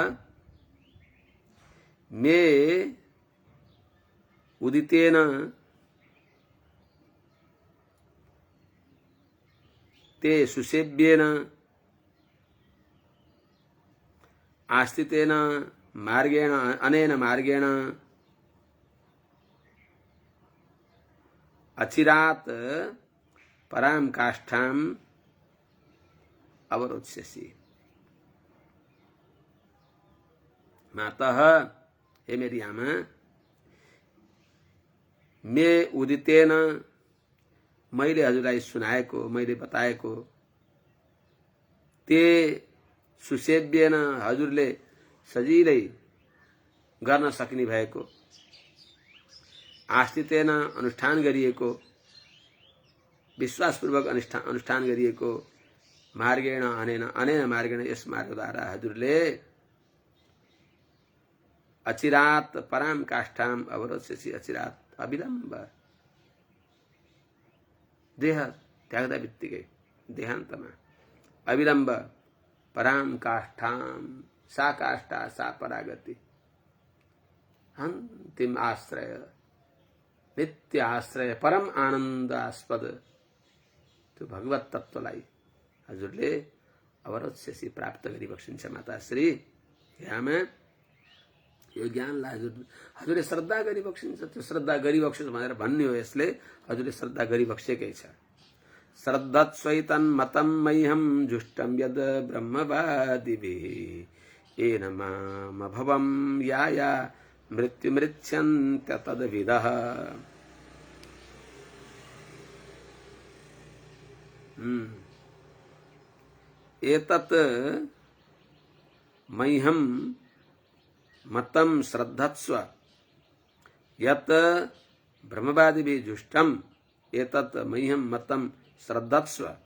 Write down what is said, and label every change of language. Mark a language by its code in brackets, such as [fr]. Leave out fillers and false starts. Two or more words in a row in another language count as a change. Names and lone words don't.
[sa] मे उदितेन ते सुसेव्येन आस्थितेन मार्गेण अनेन मार्गेण अचिरात परां काष्ठाम् अवरोत्स्यसि। [ne] मातः हे मेरी आमा, [sa] मे उदितेन [ne] मैले हजुरलाई सुनाएको, मैले बताएको, [sa] ते सुसेव्येन [ne] हजुरले सजिलै गर्न सक्ने भएको, आस्थितेन अनुष्ठान गरिएको, विश्वासपूर्वक अनुष्ठान गरिएको, [sa] मार्गेण अनेन अनेन मार्गेण [ne] यस मार्गद्वारा हजुरले [sa] अचिरात परां काष्ठाम् अवरोत्स्यसि। [ne] अचिरात अविलम्ब देह त्याग्दा बित्तिकै देहान्तमा अविलम्ब [sa] परां काष्ठाम्, सा काष्ठा सा परागति, [ne] अन्तिम आश्रय, नित्य आश्रय, परम आनन्दास्पद त्यो भगवत तत्त्वलाई हजुरले अवरोत्स्यसि प्राप्त गरिबक्सिन्छ। माताश्री हे आमा, यो ज्ञानलाई हजुरले श्रद्धा गरिबक्सिन्छ। त्यो श्रद्धा गरिबक्सिन्छ भनेर भन्ने हो, यसले हजुरले श्रद्धा गरिबक्सेकै छ। [sa] श्रद्धत्स्वैतन् मतं मह्यं जुष्टं यद् ब्रह्मवादिभिः येन मामभवं याया मृत्युमृच्छन्त्य तद्विदः। एतत् मह्यं मतं श्रद्धत्स्व यत् ब्रह्मवादिभिः जुष्टं, एतत् मह्यं मतं श्रद्धत्स्व।